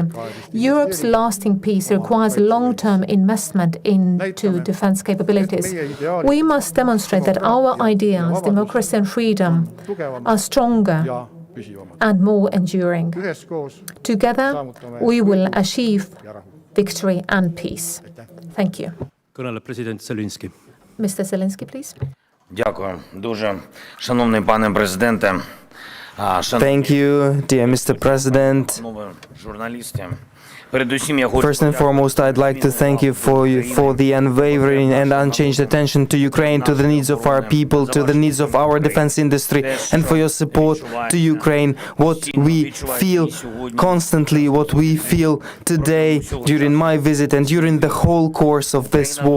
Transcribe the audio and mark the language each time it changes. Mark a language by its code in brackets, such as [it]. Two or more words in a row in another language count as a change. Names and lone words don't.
[en] Europe's lasting peace requires long-term investment into defense capabilities. We must demonstrate that our ideals, democracy and freedom, are stronger and more enduring. Together, we will achieve victory and peace. Thank you. [et] Kõneleb president Zelenskõi. [en] Mr. Zelensky, please. [uk] Дякую дуже, шановний пане президенте. [en] Thank you, dear Mr. President. [uk] Шановні журналісти. Передусім я хочу [en] First and foremost, I'd like to thank you for the unwavering and unchanged attention to Ukraine, to the needs of our people, to the needs of our defense industry, and for your support to Ukraine. What we feel constantly, what we feel today during my visit and during the whole course of this war.